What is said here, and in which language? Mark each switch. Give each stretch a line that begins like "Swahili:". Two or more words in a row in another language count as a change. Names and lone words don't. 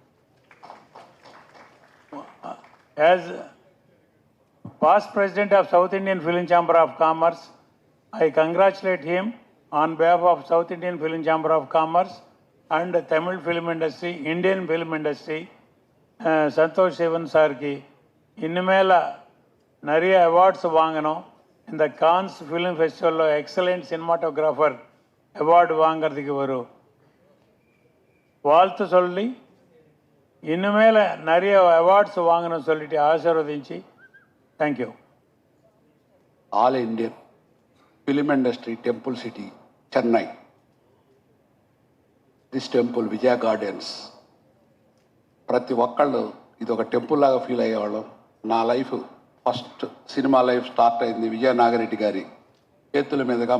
English: As past president of South Indian Film Chamber of Commerce, I congratulate him on behalf of South Indian Film Chamber of Commerce and Tamil film industry, Indian film industry.
Tamil: Santosh Sivan sir ki இன்னுமேல நிறைய அவார்ட்ஸ் வாங்கணும். இந்த கான்ஸ் ஃபிலிம் ஃபெஸ்டிவலில்
English: excellent cinematographer award
Tamil: வாங்கிறதுக்கு ஒரு வாழ்த்து சொல்லி இன்னுமேல நிறைய அவார்ட்ஸ் வாங்கணும்னு சொல்லிட்டு ஆசீர்வதிంచి தேங்க்யூ.
English: All Indian Film Industry Temple City
Telugu: చెన్నై,
English: this temple
Telugu: విజయ గార్డెన్స్, ప్రతి ఒక్కళ్ళు ఇది ఒక టెంపుల్ లాగా ఫీల్ అయ్యేవాళ్ళం. నా
English: life first cinema life start
Telugu: అయింది విజయ నాగిరెడ్డి గారి చేతుల మీదుగా.